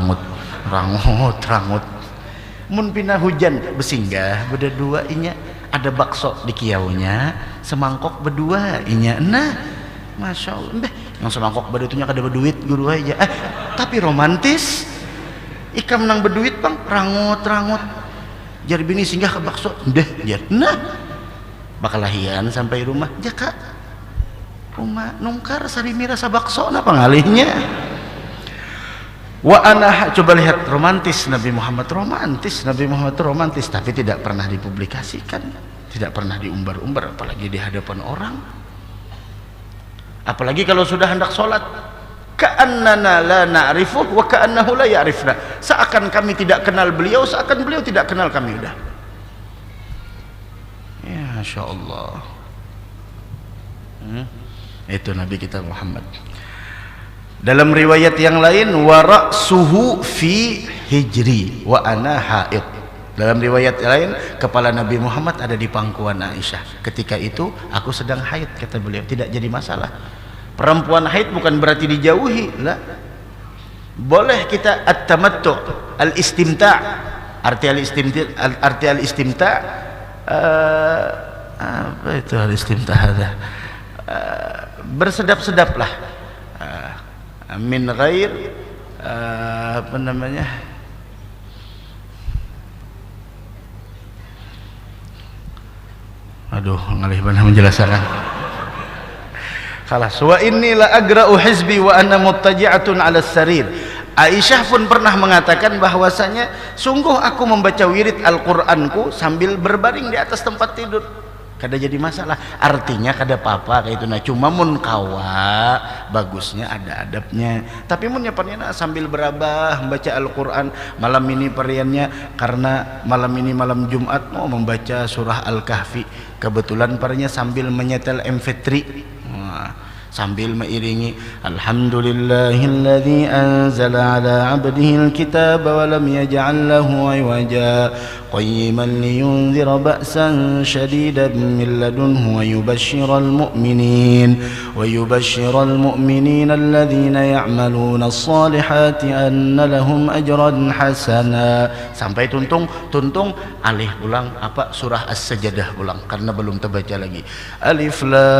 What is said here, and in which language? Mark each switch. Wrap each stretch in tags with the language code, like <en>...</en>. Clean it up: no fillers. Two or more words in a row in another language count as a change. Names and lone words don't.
<bjn>Mun pina hujan besinggah berdua inya, ada bakso di kiaunya, semangkok berdua inya, nah</bjn> <ar>ما شاء الله,</ar> <bjn>yang semangkok berdua kada berduit guru aja, tapi romantis. Ikam nang berduit bang, rangut. Jar bini singgah ke bakso, nah bakal lahian sampai rumah, jaka rumah nungkar sarimi rasa bakso napa ngalihnya.</bjn> <id>Coba lihat romantis Nabi Muhammad, romantis, tapi tidak pernah dipublikasikan, tidak pernah diumbar-umbar, apalagi di hadapan orang. Apalagi kalau sudah hendak sholat,</id> <ar>كأننا لا نعرفه وكأنه لا يعرفنا,</ar> <id>seakan kami tidak kenal beliau, seakan beliau tidak kenal kami. Udah ya,</id> <ar>ما شاء الله.</ar> <id>Itu Nabi kita Muhammad. Dalam riwayat yang lain,</id> <ar>ورأسه في حجري وأنا حائض.</ar> <id>Dalam riwayat lain, kepala Nabi Muhammad ada di pangkuan Aisyah. Ketika itu aku sedang haid, kata beliau. Tidak jadi masalah. Perempuan haid bukan berarti dijauhi, lah. Boleh kita</id> <ar>التمتع، الاستمتاع'.</ar> <id>Arti al-istimta' apa itu al-istimta' ada? Bersedap-sedaplah.</id> <ar>من غير</ar> <id>apa namanya?</id> <bjn>Aduh, ngalih benar menjelaskan.</bjn> <ar>خلاص، وإني لأقرأ حزبي وأنا متكئة على السرير.</ar> <id>Aisyah pun pernah mengatakan bahwasanya sungguh aku membaca wirid Al-Qur'anku sambil berbaring di atas tempat tidur.</id> <bjn>Kada jadi masalah, artinya kada apa-apa kayak itu. Nah cuma mun kawa bagusnya ada adabnya, tapi mun nyapannya sambil berabah membaca Al-Quran. Malam ini pariannya karena malam ini malam Jumat mau membaca surah Al-Kahfi, kebetulan pariannya sambil menyetel MP3, sambil mengiringi</bjn> <ar>الحمد لله الذي أنزل على عبده الكتاب ولم يجعل له عوجا قيما لينذر بأسا شديدا من لدنه ويبشر المؤمنين الذين يعملون الصالحات أن لهم أجرا حسنا,</ar> <bjn>sampai tuntung alih ulang apa surah As-Sajdah ulang karena belum terbaca lagi.</bjn>